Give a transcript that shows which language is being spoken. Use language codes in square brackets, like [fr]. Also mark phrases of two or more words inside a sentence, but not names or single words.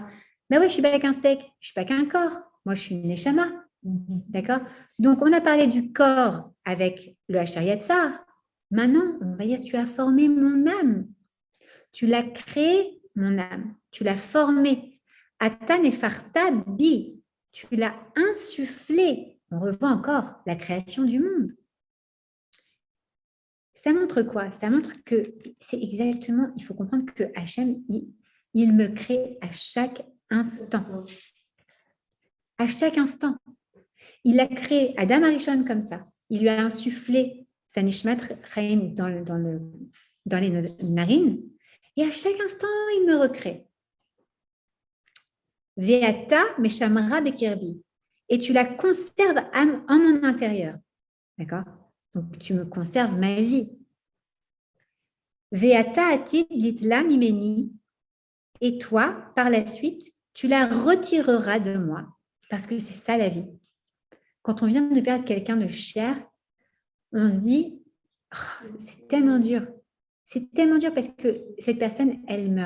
[fr] Mais oui, je ne suis pas qu'un steak. Je ne suis pas qu'un corps. Moi, je suis une Neshama. D'accord? Donc, on a parlé du corps avec le Asher Yatzar. Maintenant, on va dire, tu as formé mon âme. Tu l'as créé, mon âme. Tu l'as formé. [he] אתה נפחת בי. [fr] Tu l'as insufflé. On revoit encore la création du monde. Ça montre quoi? Ça montre que c'est exactement, il faut comprendre que Hachem, il me crée à chaque instant. À chaque instant. il a créé Adam Arishon comme ça. Il lui a insufflé sa [he] נשמת חיים [fr] dans les narines. Et à chaque instant, il me recrée. [he] ואתה משמרה בקרבי. [fr] Et tu la conserves en mon intérieur. D'accord? Donc, tu me conserves ma vie. [he] ואתה עתיד ליטלה ממני. [fr] Et toi, par la suite, tu la retireras de moi. Parce que c'est ça la vie. Quand on vient de perdre quelqu'un de cher, on se dit, oh, c'est tellement dur. C'est tellement dur parce que cette personne, elle meurt.